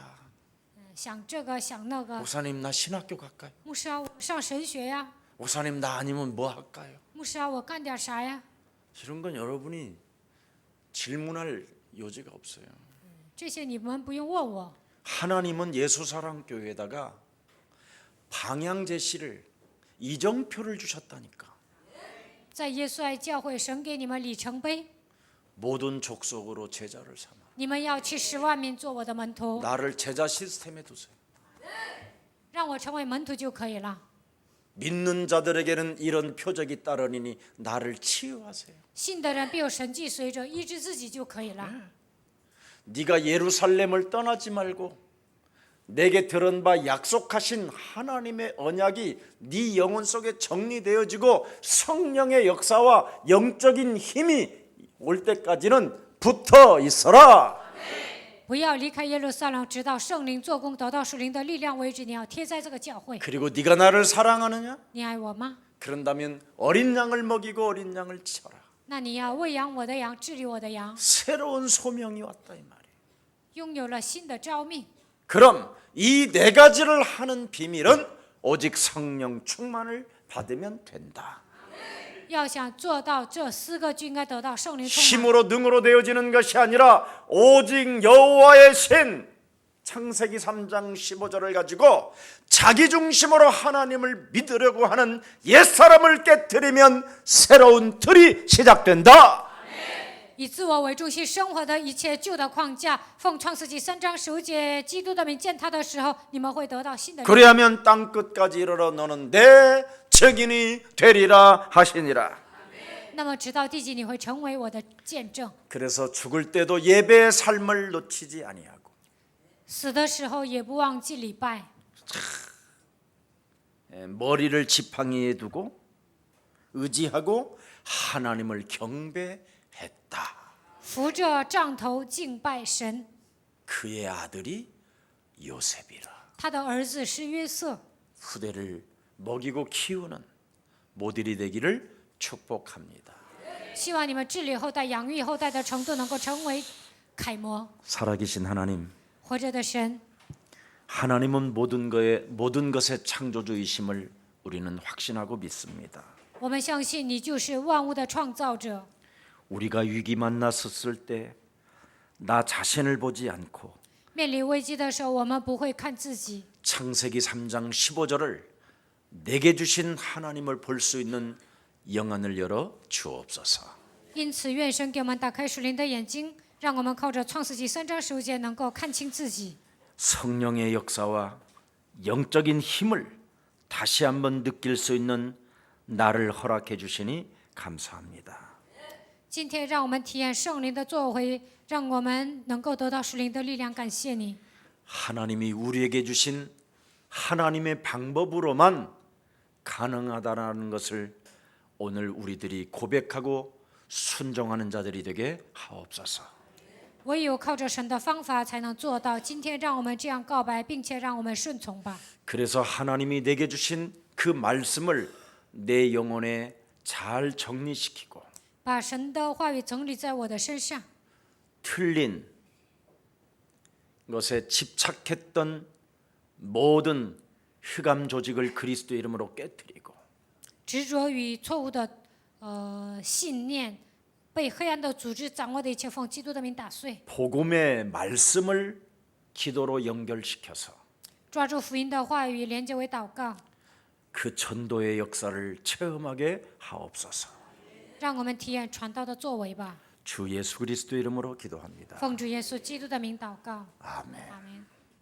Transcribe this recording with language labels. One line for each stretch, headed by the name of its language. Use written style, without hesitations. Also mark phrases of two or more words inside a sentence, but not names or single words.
Chinese: 想这个想那个。
Korean: 목사님 나 신학교 갈까요?
Chinese: 牧师啊，我上神学呀。
Korean: 목사님 나 아니면 뭐 할까요?
Chinese: 牧师啊，我干点啥呀？
Korean: 이런 건 여러분이 질문할 여지가 없어요.
Chinese: 这些你们不用问我。
Korean: 하나님은 예수사랑교회에다가 방향 제시를 이정표를 주셨다니까.
Chinese: 在耶稣爱教会，神给你们里程碑，
Korean: 모든 족속으로 제자를 삼아
Chinese: 你们要去10万民做我的门徒，
Korean: 나를 제자 시스템에 두세요.
Chinese: 让我成为门徒就可以了。
Korean: 믿는 자들에게는 이런 표적이 따르니 나를 치유하세요.
Chinese: 信的人必有神迹随着，医治自己就可以了。
Korean: 네가 예루살렘을 떠나지 말고 내게 들은 바 약속하신 하나님의 언약이 네 영혼 속에 정리되어지고 성령의 역사와 영적인 힘이 올 때까지는 붙어 있어라.
Chinese: 不要离开耶路撒冷，直到圣灵做工，得到属灵的力量为止。你要贴在这个教会。
Korean: 그리고 네가 나를 사랑하느냐?
Chinese: 你爱我吗？
Korean: 그런다면 어린 양을 먹이고 어린 양을 치어라.
Chinese: 那你要喂养我的羊，治理我的羊，
Korean: 새로운 소명이 왔다 이 말이에요.
Chinese: 拥有了新的召命。
Korean: 그럼 이 네 가지를 하는 비밀은 오직 성령 충만을 받으면 된다.
Chinese: 要想做到这4个，就应该得到圣灵充满。
Korean: 힘으로 능으로 되어지는 것이 아니라 오직 여호와의 신. 창세기 3장 15절을 가지고 자기 중심으로 하나님을 믿으려고 하는 옛사람을 깨뜨리면 새로운 틀이 시작된다.
Chinese: 以自我为中心生活的一切旧的框架，奉创世纪3章15节基督的名践踏的时候，你们会得到新的力量。
Korean: 그래야면 땅 끝까지 이르러 너는 내 증인이 되리라 하시니라.
Chinese: 那么直到地极，你会成为我的见证。
Korean: 그래서 죽을 때도 예배의 삶을 놓치지 아니하고
Chinese: 死的时候也不忘记礼拜，
Korean: 머리를 지팡이에 두고 의지하고 하나님을 경배했다.
Chinese: 扶着杖头敬拜神。
Korean: 그의 아들이 요셉이라.
Chinese: 他的儿子是约瑟。
Korean: 후대를 먹이고 키우는 모델이 되기를 축복합니다.
Chinese: 希望你们治理后代、养育后代的程度能够成为楷模。
Korean: 살아계신 하나님,
Chinese: 活着的神，
Korean: 하나님은 모든 것의 창조주이심을 우리는 확신하고 믿습니다.
Chinese: 我们相信你就是万物的创造者。
Korean: 우리가 위기 만났었을 때 나 자신을 보지 않고
Chinese: 面临危机的时候，我们不会看自己。
Korean: 창세기 3장 15절을 내게 주신 하나님을 볼 수 있는 영안을 열어 주옵소서.
Chinese: 因此，愿神给我们打开属灵的眼睛，让我们靠着创世纪3章15节能够看清自己。
Korean: 성령의 역사와 영적인 힘을 다시 한번 느낄 수 있는 나를 허락해 주시니 감사합니다.
Chinese: 今天，让我们体验圣灵的作为，让我们能够得到属灵的力量。感谢你，
Korean: 하나님이 우리에게 주신 하나님의 방법으로만 가능하다라는 것을 오늘 우리들이 고백하고 순종하는 자들이 되게 하옵소서.
Chinese: 唯有靠着神的方法才能做到。今天，让我们这样告白，并且让我们顺从吧。
Korean: 그래서 하나님이 내게 주신 그 말씀을 내 영혼에 잘 정리시키고
Chinese: 把神的话语整理在我的身上，
Korean: 틀린 것에 집착했던 모든 흑암 조직을 그리스도 이름으로 깨뜨리고
Chinese: 执着于错误的信念，被黑暗的组织掌握的一切，奉基督的名打碎。
Korean: 복음의 말씀을 기도로 연결시켜서
Chinese: 抓住福音的话语，连接为祷告，
Korean: 그 전도의 역사를 체험하게 하옵소서.
Chinese: 让我们体验传道的作为吧。
Korean: 주 예수 그리스도 이름으로 기도합니다.
Chinese: 奉主耶稣基督的名祷告，
Korean: 아멘.
Chinese: 阿门。